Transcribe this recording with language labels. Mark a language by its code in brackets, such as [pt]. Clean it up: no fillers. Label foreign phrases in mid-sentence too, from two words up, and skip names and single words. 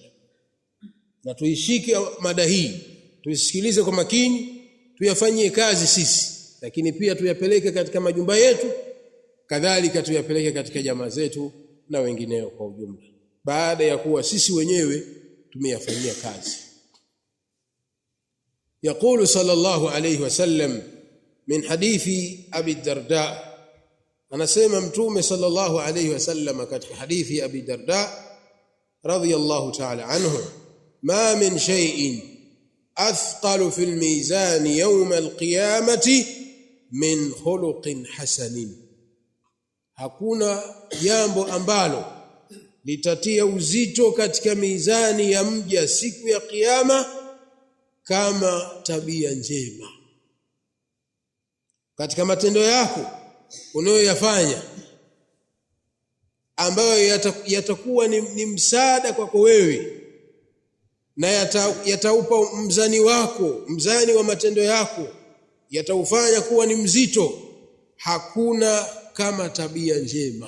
[sw] Na tuishike mada hii, tuisikilize kwa makini, tuyafanyie kazi sisi, lakini pia tuyapeleke katika majumba yetu, kadhalika tuyapeleke katika jamaa zetu na wengineo kwa ujumla, baada ya kuwa sisi wenyewe tumeyafanyia kazi. [ar] يقول صلى الله عليه وسلم من حديث أبي الدرداء، [sw] anasema Mtume [ar] صلى الله عليه وسلم [sw] katika hadithi Abi Darda [ar] رضي الله تعالى عنه, ما من شيء أثقل في الميزان يوم القيامة من خلق حسن, [sw] hakuna jambo ambalo litatia uzito katika mizani ya mja siku ya kiyama kama tabia njema. Katika matendo yako unayoyafanya ambayo yatakuwa ni msaada kwako wewe na yataupa mzani wako, mzani wa matendo yako yataufanya kuwa ni mzito, hakuna kama tabia njema.